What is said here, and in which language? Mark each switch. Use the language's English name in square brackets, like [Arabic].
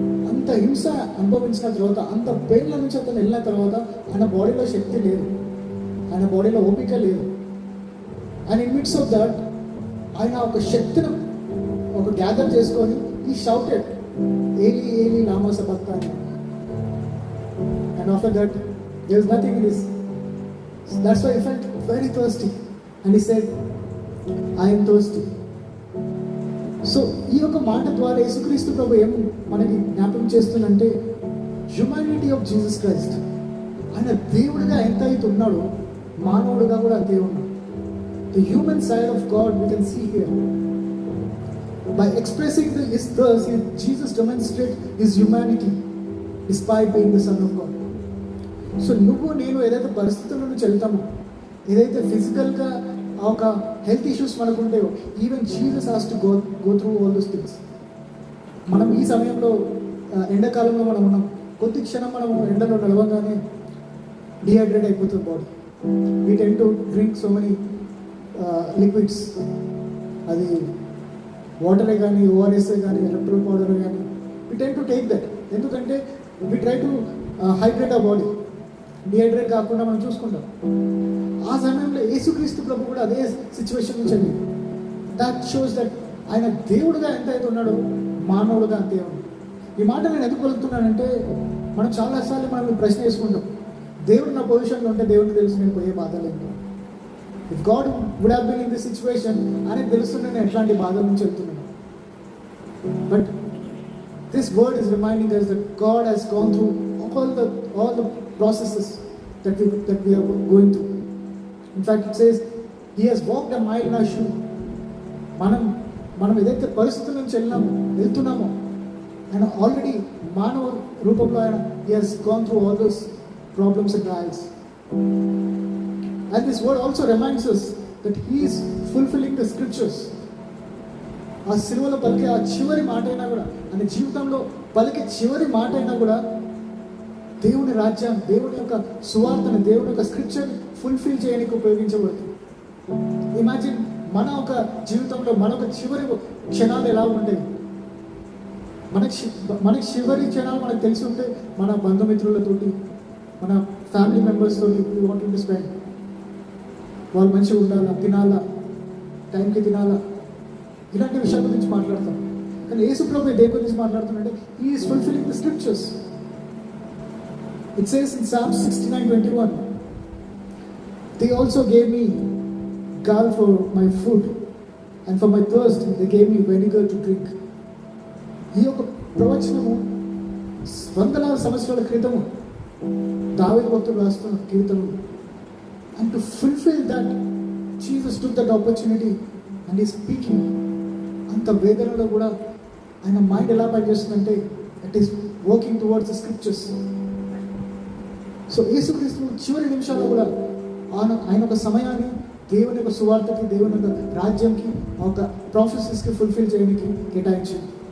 [Telugu] అంత హింస అనుభవించిన తర్వాత, అంత పెయిన్ల నుంచి అతను వెళ్ళిన తర్వాత ఆయన బాడీలో శక్తి లేదు, ఆయన బాడీలో ఓపిక లేదు. [English] and in midst of that [Telugu] ఆయన ఒక శక్తిని ఒక గ్యాదర్ చేసుకొని ఈ షౌటెడ్ ఏలీ ఏలీ లామా సబక్తాని. [English] And after that there is nothing in this. That's why he felt very thirsty and he said, I am thirsty. [Telugu] So ఈ యొక్క మాట ద్వారా యేసుక్రీస్తు ప్రభు ఏం మనకి జ్ఞాపకం చేస్తుందంటే [English] Humanity of Jesus Christ. [Telugu] ఆయన దేవుడిగా ఎంత అయితే ఉన్నాడో మానవుడిగా కూడా అంతే ఉన్నాడు. [English] The human side of God we can see here. By expressing his thirst, Jesus demonstrates his humanity despite being the Son of God. [Telugu] So నువ్వు నేను ఏదైతే పరిస్థితుల నుంచి వెళ్తామో, ఏదైతే ఫిజికల్గా ఒక హెల్త్ ఇష్యూస్ మనకు ఉంటాయో, [English] Even Jesus has to go through all those things. [Telugu] మనం ఈ సమయంలో ఎండాకాలంలో మనం ఉన్నాం. కొద్ది క్షణం మనం ఎండలో నడవగానే డిహైడ్రేట్ అయిపోతుంది body. [English] We tend to drink so many liquids. [Telugu] అది వాటరే కానీ, ఓఆర్ఎస్ఏ కానీ, ఎలక్ట్రోల్ పౌడర్ కానీ, [English] We tend to take that. ఎందుకంటే we try to hydrate our body, [Telugu] dehydrate కాకుండా మనం చూసుకుంటాం. ఆ సమయంలో యేసుక్రీస్తు ప్రభు కూడా అదే సిచ్యువేషన్ నుంచి అండి. [English] that shows that [Telugu] ఆయన దేవుడుగా ఎంత అయితే ఉన్నాడో మానవుడుగా అంతే ఉన్నాడు. ఈ మాట నేను ఎందుకు వెళ్తున్నానంటే, మనం చాలాసార్లు మనం ప్రశ్న వేసుకుంటాం, దేవుడు నా పొజిషన్లో ఉంటే దేవుడికి తెలుసు నేను పోయే బాధ లేదు. [English] if God would have been in this situation [Telugu] అనేది తెలుస్తుంటే నేను ఎట్లాంటి బాధ నుంచి వెళ్తున్నాను. [English] But this word is reminding us that God has gone through all the processes that we are going through. In fact, it says he has walked a mile in our shoe. [Telugu] మనం ఏదైతే పరిస్థితుల నుంచి వెళ్తున్నామో ఆయన already మానవ రూపంలో ఆయన [English] he has gone through all those problems and trials. And this word also reminds us that he is fulfilling the scriptures. [Telugu] ఆ సిలువలో పలికే ఆ చివరి మాట అయినా కూడా, ఆయన జీవితంలో పలికే చివరి మాట అయినా కూడా దేవుని రాజ్యాన్ని, దేవుని యొక్క సువార్తను, దేవుని యొక్క స్క్రిప్చర్ ఫుల్ఫిల్ చేయడానికి ఉపయోగించబడుతుంది. ఇమాజిన్ మన ఒక జీవితంలో మన ఒక చివరి క్షణాలు ఎలా ఉంటాయి. మనకి చివరి క్షణాలు మనకు తెలిసి ఉంటే మన బంధుమిత్రులతోటి, మన ఫ్యామిలీ మెంబర్స్ తోటి [English] We want to spend. [Telugu] వాళ్ళు మంచిగా ఉండాలా, తినాలా, టైంకి తినాలా, ఇలాంటి విషయాల గురించి మాట్లాడతాం. కానీ యేసు ప్రభు దేని గురించి మాట్లాడుతున్నాడంటే [English] He is fulfilling the scriptures. It says in Psalm 69:21, they also gave me gall for my food and for my thirst they gave me vinegar to drink. [Telugu] ఈ యొక్క ప్రవచనము వందలాది సంవత్సరాల క్రితము దావీదు భక్తుడు రాస్తున్న కీర్తనలు. [English] And to fulfill that, Jesus took that opportunity and he's speaking. [Telugu] అంత వేదనలో కూడా ఆయన మైండ్ ఎలా పనిచేస్తుందంటే [English] It is working towards the scriptures. [Telugu] So యేసుక్రీస్తు చివరి నిమిషాల్లో కూడా ఆయన ఒక సమయాన్ని దేవుని యొక్క సువార్తకి, దేవుని యొక్క రాజ్యంకి, ఒక ప్రాఫెసెస్కి ఫుల్ఫిల్ చేయడానికి కేటాయించింది.